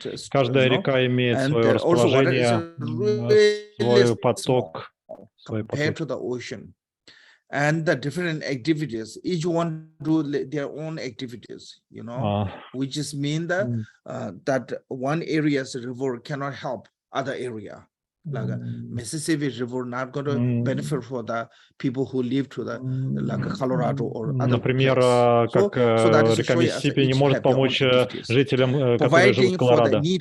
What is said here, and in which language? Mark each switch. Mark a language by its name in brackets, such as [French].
[Russian] Каждая река имеет свое расположение, свой поток, свои потоки. [English] And the different activities, each one do their own activities, which is mean that that one area's river cannot help other area. Like Mississippi River not going to benefit for the people who live to the like Colorado or other. [Russian] Например, как река Миссисипи не может помочь жителям, которые живут в Колорадо.